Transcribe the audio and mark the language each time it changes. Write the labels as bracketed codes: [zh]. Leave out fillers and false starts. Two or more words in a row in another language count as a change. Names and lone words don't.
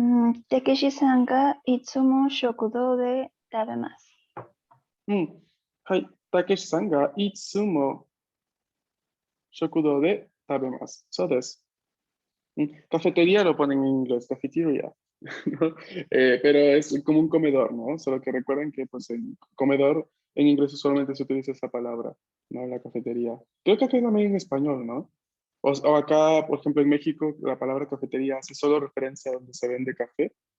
[ja] たけしさんがいつも食堂で食べます. はい。たけしさんがいつも食堂で食べます。そうです。 [es] Cafetería lo ponen en inglés, cafetería. ¿No? Pero es como un comedor, ¿no? Solo que recuerden que pues el comedor en inglés solamente se utiliza esa palabra, ¿no? La cafetería. Creo que aquí también en español, ¿no? O acá, por ejemplo, en México, la palabra cafetería hace solo referencia a donde se vende café.